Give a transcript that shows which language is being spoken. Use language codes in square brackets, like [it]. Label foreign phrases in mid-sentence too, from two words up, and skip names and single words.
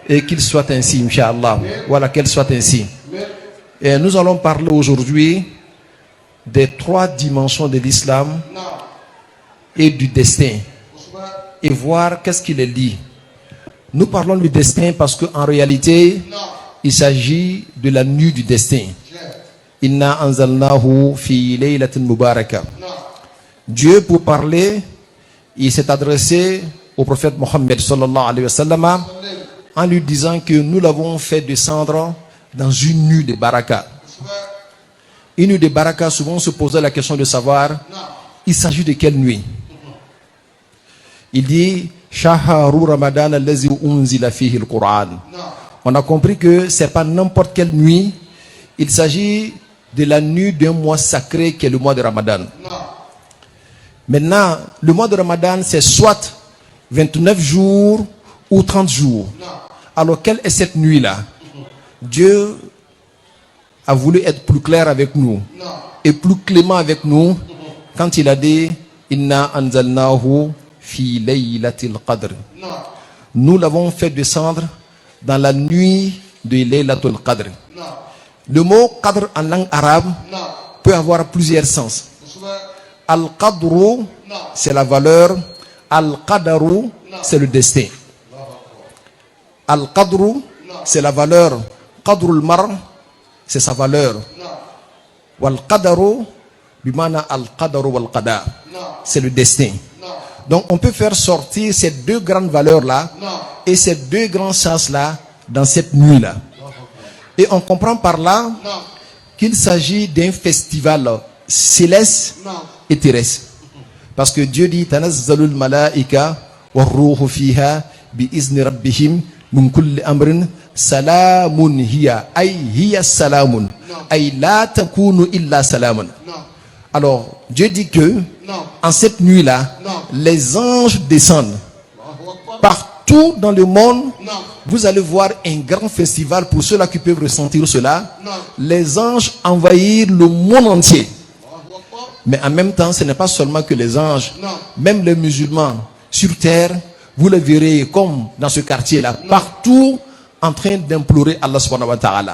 [fr] Et qu'il soit ainsi, Inch'Allah. Voilà, qu'elle soit ainsi. Et nous allons parler aujourd'hui des 3 dimensions de l'islam et du destin. Et voir qu'est-ce qu'il est dit. Nous parlons du destin parce qu'en réalité, il s'agit de la nuit du destin. [ar] إنا أنزلناه في ليلة مباركة. [fr] Dieu, pour parler, il s'est adressé au prophète Mohammed [ar] صلى الله عليه وسلم [fr] en lui disant que nous l'avons fait descendre dans une nuit de baraka. Une nuit de baraka, souvent on se posait la question de savoir, il s'agit de quelle nuit? Il dit [ar] شهر رمضان الذي أنزل فيه القرآن. [fr] On a compris que c'est pas n'importe quelle nuit, il s'agit de la nuit d'un mois sacré qui est le mois de Ramadan. Maintenant, le mois de Ramadan, c'est soit 29 jours ou 30 jours. Alors, quelle est cette nuit-là? Dieu a voulu être plus clair avec nous et plus clément avec nous quand il a dit [ar] إنا أنزلناه في ليلة القدر. [fr] Nous l'avons fait descendre dans la nuit de [ar] ليلة القدر. [fr] Le mot qadr en langue arabe peut avoir plusieurs sens. Al-qadru, c'est la valeur. Al-qadaru, c'est le destin. Al-qadru, c'est la valeur. [ar] قدر المرء, [fr] c'est sa valeur. [ar] والقدر بمعنى القدر والقضاء, [fr] c'est le destin. Donc on peut faire sortir ces 2 grandes valeurs-là et ces 2 grands sens-là dans cette nuit-là. Et on comprend par là qu'il s'agit d'un festival céleste et terrestre. Parce que Dieu dit [ar] تنزل الملائكة والروح فيها بإذن ربهم من كل أمر سلام هي أي هي سلام أي لا تكون إلا سلام. [fr] Alors Dieu dit que en cette nuit-là, les anges descendent. Partout dans le monde, vous allez voir un grand festival pour ceux-là qui peuvent ressentir cela. Les anges envahissent le monde entier. Mais en même temps, ce n'est pas seulement que les anges, même les musulmans sur terre, vous les verrez comme dans ce quartier-là, partout en train d'implorer [ar] الله سبحانه وتعالى.